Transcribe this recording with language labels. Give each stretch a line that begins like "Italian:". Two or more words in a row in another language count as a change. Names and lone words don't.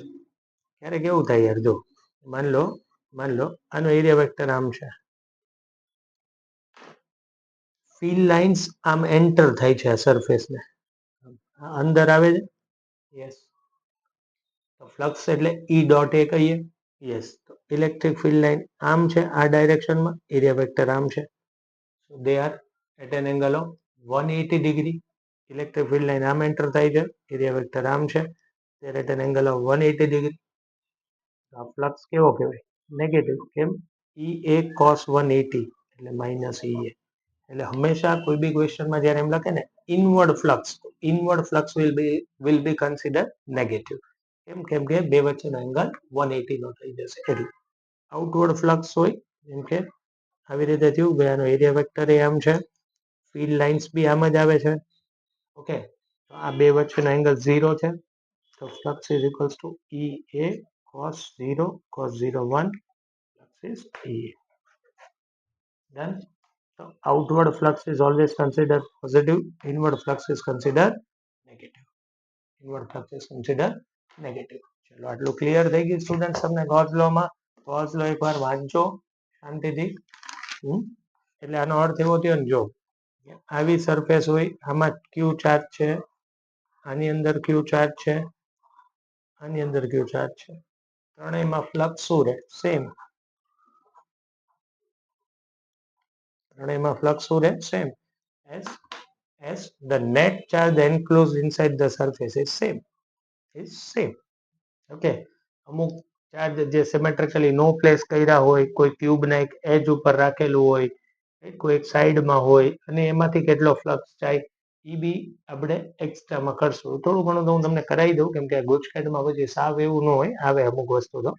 Gujarati: ક્યારેક એવું થાય યાર, જો માન લો આનો
English: area vector
Gujarati: આમ છે,
English: field lines
Gujarati: આમ એન્ટર થાય છે આ સરફેસને, અંદર આવે છે. યસ. તો ફ્લક્સ એટલે
English: E dot A
Gujarati: કહીએ. યસ. તો
English: electric field line
Gujarati: આમ છે આ ડાયરેક્શનમાં,
English: area vector
Gujarati: આમ છે.
English: So they are at an angle of 180 degree. electric field line
Gujarati: આમ એન્ટર થાય છે,
English: area vector
Gujarati: આમ છે.
English: they are at an angle of 180 degree.
Gujarati: આ ફ્લક્સ કેવો કહેવાય? નેગેટિવ. કેમ?
English: E A cos 180 એટલે minus E A.
Gujarati: એટલે હંમેશા કોઈ બી ક્વેશ્ચનમાં જ્યારે એમ લખે ને
English: inward flux, inward flux will be considered negative.
Gujarati: કેમ? કેમ કે બે વચ્ચેનો એંગલ 180 નો થઈ જશે એટલે.
English: outward flux
Gujarati: હોય જેમ કે આવી રીતે થયું કે આનો
English: area vector
Gujarati: એ આમ છે,
English: field lines
Gujarati: બી આમ જ આવે છે. ઓકે, તો આ બે વચ્ચેનો એંગલ 0 છે.
English: તો flux is equals to E A cos 0 cos 0 1 flux is ઈ. Done? So outward flux is always considered positive, inward flux is considered negative. Inward flux is considered negative.
Gujarati: ચલો આટલું ક્લિયર થઈ ગયું સ્ટુડન્ટ્સ તમને ગોઝ લો માં? ગોઝ લો એકવાર વાંચજો શાંતિથી. એટલે આનો અર્થ એવો થયો ને, જો આવી સરફેસ હોય, આમાં
English: Q charge
Gujarati: છે, આની અંદર
English: Q charge
Gujarati: છે, આની અંદર
English: Q charge
Gujarati: છે, ત્રણેયમાં ફ્લક્સ શું રહે? સેમ. ત્રણેયમાં ફ્લક્સ શું રહે? સેમ.
English: as the net charge enclosed inside the surface is same.
Gujarati: ઓકે, અમુક ચાર્જ જે સિમેટ્રિકલી નો પ્લેસ કર્યા હોય, કોઈ ક્યુબના એક એજ ઉપર રાખેલું હોય, કોઈ એક સાઈડમાં હોય અને એમાંથી કેટલો ફ્લક્સ જાય એ બી આપણે એક્સ્ટ્રામાં કરશું. થોડું ઘણું તો હું તમને કરાવી દઉં, કેમ કે ગુજકેટમાં પછી સાવ એવું ન હોય, આવે અમુક વસ્તુ તો.